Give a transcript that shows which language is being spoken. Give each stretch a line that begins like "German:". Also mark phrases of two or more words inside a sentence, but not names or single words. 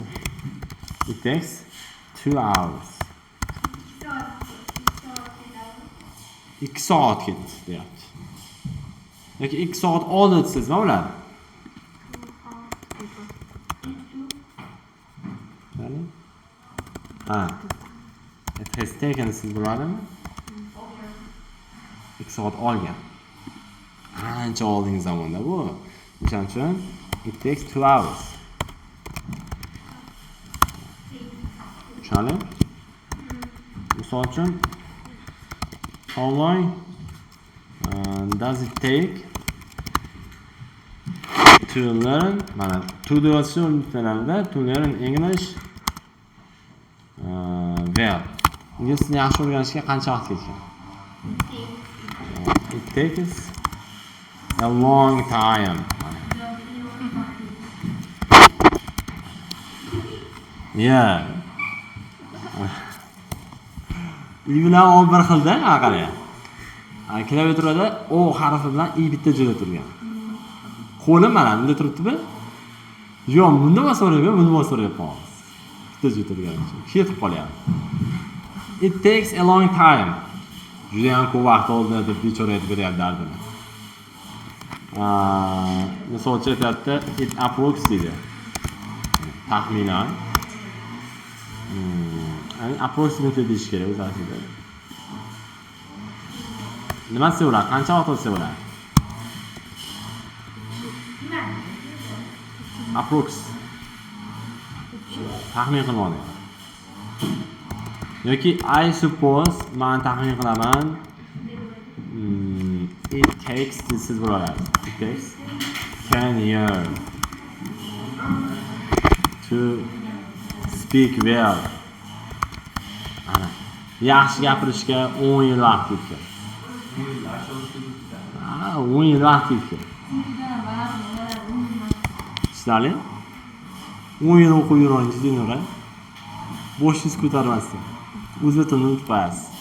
English: It takes 2 hours.
Uzbek: 2 soat ketdi deyapti. Yoki 2 soat oldi desiz, nima bo'ladi?
English: It has taken
Uzbek: siz bo'ladimi? 2 soat olgan. Ancha oldingi zamonda bu. O'shaning uchun
English: it takes 2 hours.
Uzbek: Tushunarli? Misol uchun
English: how long does it take to learn to do to learn English well.
Uzbek: Ingliz tilini yaxshi o'rganishga qancha vaqt ketgan?
English: It takes a long time. Yeah.
Uzbek: I bilan o bir xilda, qarang. Klaviaturada O harfi bilan I bitta joyda turgan. Qo'lim mana bunda turibdi-mi? Yo'q, bunda bosaverib, bunda bosaverib. Bitta joyda turgan. Ketib qolyapti.
English: It takes a long time.
Uzbek: Juda ham ko'p vaqt oldi deb bechora aytib beryapti dardini. misol uchun aytyapti
English: it approx
Uzbek: deydi. Taxminan. Ya'ni approximately deyish kerak o'zi aslida. Nima desa bo'ladi? Qancha vaqt o'tsa bo'ladi?
English: Approx.
Uzbek: Taxmin qilmoqda. Yoki
English: I suppose
Uzbek: men taxmin qilaman.
English: It takes
Uzbek: deyish bo'ladi.
English: It takes 10 years to speak well.
Uzbek: Ana. Yaxshi gapirishga 10 yil vaqt ketgan. 10 yil vaqt ketgan. Sizlarni 10 yil o'qib yuringiz deyman. Boshingiz ko'tarmasdan. O'z tilni unutib qo'yasiz.